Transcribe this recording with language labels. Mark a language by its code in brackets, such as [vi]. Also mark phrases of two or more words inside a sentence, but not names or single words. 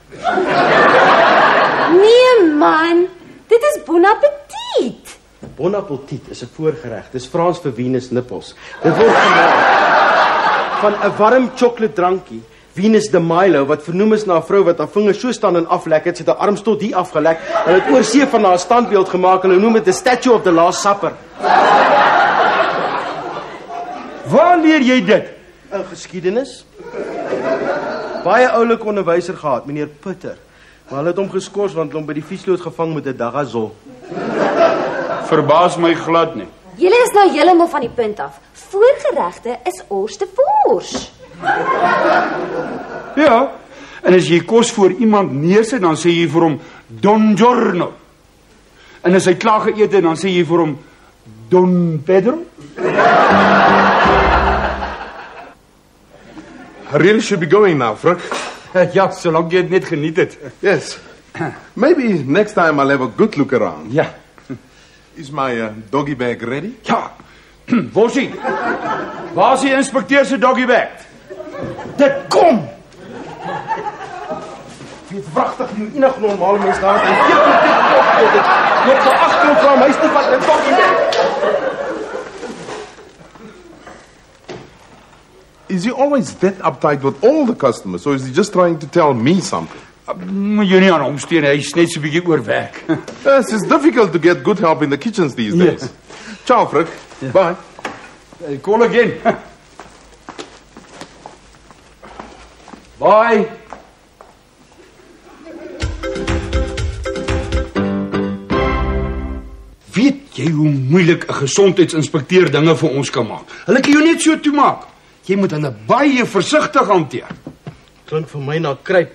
[af] Nee man, dit is [fr] bon appetit. Bon appetit [af] is 'n voorgereg. Dis Frans vir Venus nippels. Dit word gemaak van 'n warm chocolate drankie, Venus de Milo, wat vernoem is na 'n vrou wat haar vingers so staan en aflek het, sy het haar arms tot hier afgelek en het oor see van haar standbeeld gemaak. Hulle noem dit 'n [en] statue of the Last Supper. [af] Waar leer jy dit? In geskiedenis. Baie oulike onderwyser gehad, meneer Putter. Maar hulle het hom geskort want hom by die viesloot gevang met 'n dagazol. Verbaas my glad nie. Julle is nou heeltemal van die punt af. Voorgeregte is ors te vors. Ja, en as jy kos voor iemand neersit, dan sê jy vir hom Don Giorno. En as hy klaar geëet het, dan sê jy vir hom Don Pedro. [en] I really should be going now, Frank. [af] Ja, solank jy het net geniet het. [en] Yes. Maybe next time I'll have a good look around. [af] Ja. [en] Is my doggy bag ready? [af] Ja. Wosie. Waar is die inspekteur se [en] doggy bag? [af] Dit kom. Dit wragtig nie enig normale mens daar het. Jy het nou 8 kg huis toe vat en toch nie. [en] Is he always that uptight with all the customers, or is he just trying to tell me something? [af] Moet jy nie aan hom steun, hy is net so 'n bietjie oorwerk. [en] Yes, it's difficult to get good help in the kitchens these days. Yeah. Ciao, Frank. Bye. Call again. Bye. [af] Weet jy hoe moeilik 'n gesondheidsinspekteur dinge vir ons kan maak? Hulle kan jou net so toemaak. Jy moet hulle baie versigtig hanteer. Klink vir my na kruip.